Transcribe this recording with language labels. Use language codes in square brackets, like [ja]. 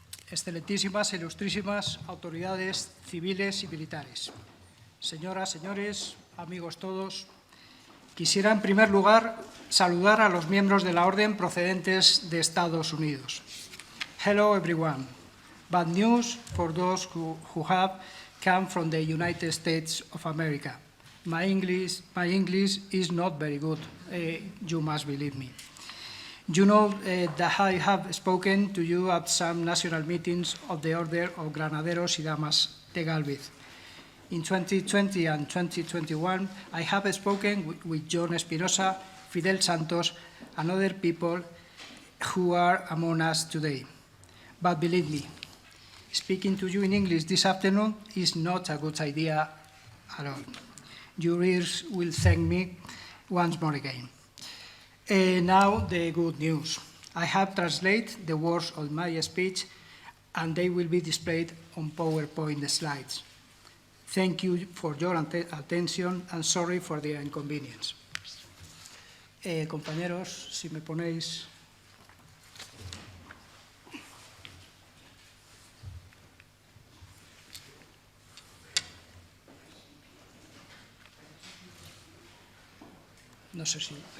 [es] Excelentísimas e ilustrísimas autoridades civiles y militares, señoras, señores, amigos todos, quisiera en primer lugar saludar a los miembros de la Orden procedentes de Estados Unidos. [en] Hello everyone. Bad news for those who have come from the United States of America. My English is not very good, you must believe me. You know that I have spoken to you at some national meetings of the Order of Granaderos y Damas de Gálvez. In 2020 and 2021, I have spoken with John Espinosa, Fidel Santos, and other people who are among us today. But believe me, speaking to you in English this afternoon is not a good idea at all. Your ears will thank me once more again. Now the good news. I have translated the words of my speech and they will be displayed on PowerPoint slides. Thank you for your attention and sorry for the inconvenience. [es] Compañeros, si me ponéis... No sé si...